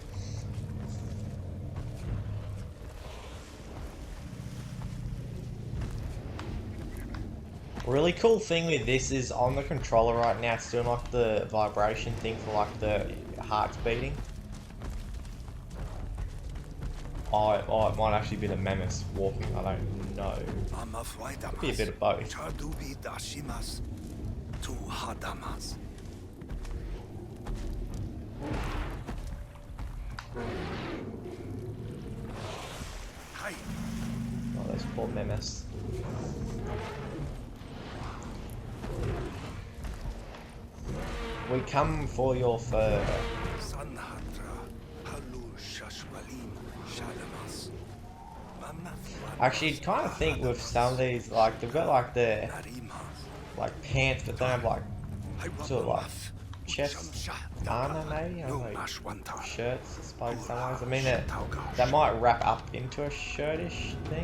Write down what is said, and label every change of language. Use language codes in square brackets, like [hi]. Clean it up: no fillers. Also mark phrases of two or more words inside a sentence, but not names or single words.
[en] Really cool thing with this is on the controller right now, it's doing like the vibration thing for like the heart's beating. Oh, it might actually be the mammoths walking, I don't know. Could be a bit of both. Tu hadamas. Hai. Oh, those poor memes. We come for your fur. Sanhatra. Halu shashwalim shalamas. Actually, you'd kind of think with some of these, like, they've got like their like pants, but don't have like sort of like chest armor, maybe. I don't know, shirts, I suppose. Some ways. I mean, that might wrap up into a shirtish thing.